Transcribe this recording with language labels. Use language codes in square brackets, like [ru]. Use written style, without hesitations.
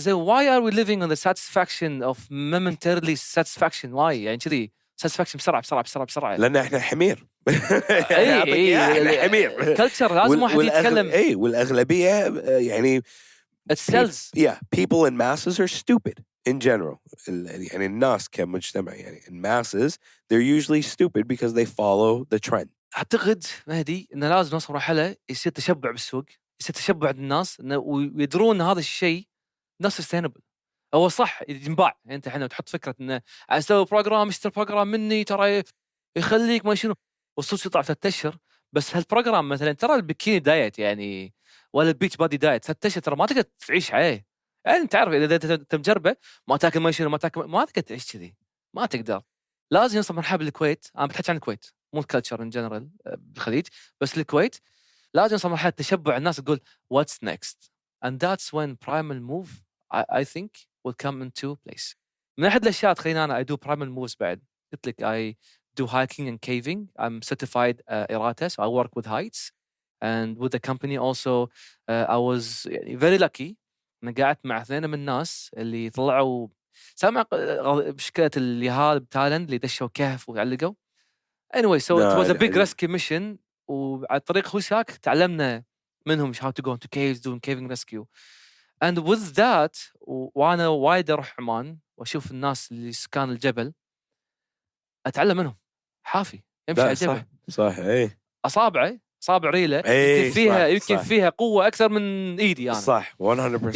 [en] why are we living on the satisfaction of momentarily satisfaction? [ar] why يعني كذي satisfaction بسرعه لان احنا حمير. اي حمير. كلتشر لازم واحد يتكلم. اي والاغلبيه يعني [en] it sells. Yeah, people in masses are stupid in general. [ar] يعني الناس كمجتمع يعني [en] in masses they're usually stupid because they follow the trend. [ar] اعتقد مهدي انه لازم نوصل مرحله يصير تشبع بالسوق, يصير تشبع عند الناس, ويدرون ان هذا الشيء ناس sustainable. هو صح ينباع, انت الحين تحط فكره انه اسوي بروجرام, اشتري بروجرام مني ترى يخليك ما شنو, والصوت يطلع 3 أشهر. بس هالبروجرام مثلا ترى البكيني دايت يعني ولا البيتش بادي دايت 3 أشهر ترى ما تقدر تعيش عليه. يعني انت عارف اذا انت مجربه ما تاكل ما شنو, ما تقدر تعيش كذي, ما تقدر. لازم يوصل مرحله بالكويت, انا بتحكي عن الكويت مو الكلتشر ان جنرال بالخليج, بس الكويت لازم يوصل مرحله تشبع الناس تقول [en] what's next, and that's when primal move I think will come into place. [ar] من احد الاشياء تخليني انا [en] I do primal moves [ar] بعد, قلت لك [en] I do hiking and caving. I'm certified إراتة, so I work with heights and with the company also. I was very lucky [ar] أن قعدت مع 2 من الناس اللي طلعوا سامع مشكلة اليهال بتايلاند اللي دشوا كهف وعلقوا. [en] Anyway, so it was a big rescue mission, [ar] وعلى طريق هوشاك تعلمنا منهم [en] how to go into caves doing caving rescue. And with that, [ar] وأنا وايد أروح عمان وأشوف الناس اللي سكان الجبل أتعلم منهم. حافي يمشي على الجبل صح ايه, أصابع ريله يمكن فيها قوة أكثر من إيدي أنا. صح 100%.